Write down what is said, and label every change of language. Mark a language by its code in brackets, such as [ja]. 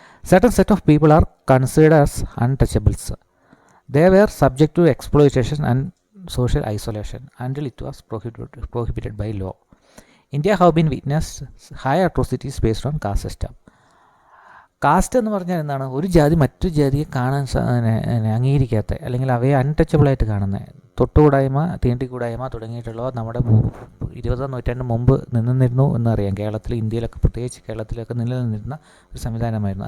[en] Certain set of people are considered as untouchables. They were subject to exploitation and social isolation until it was prohibited by law. India have been witnessed high atrocities based on caste system. [ml] Cast എന്ന് പറഞ്ഞാൽ എന്താണ്? ഒരു ജാതി മറ്റു ജാതിയെ കാണാൻ അംഗീകരിക്കാത്ത, അല്ലെങ്കിൽ അവയെ അൺടച്ചബിളായിട്ട് കാണുന്ന, തൊട്ടുകൂടായ്മ, തീണ്ടിക്കൂടായ്മ തുടങ്ങിയിട്ടുള്ളവ നമ്മുടെ 20-ാം നൂറ്റാണ്ടിന് മുമ്പ് നിന്നിരുന്നു എന്നറിയാം. ഇന്ത്യയിലൊക്കെ, പ്രത്യേകിച്ച് കേരളത്തിലൊക്കെ നിലനിന്നിരുന്ന ഒരു സംവിധാനമായിരുന്നു.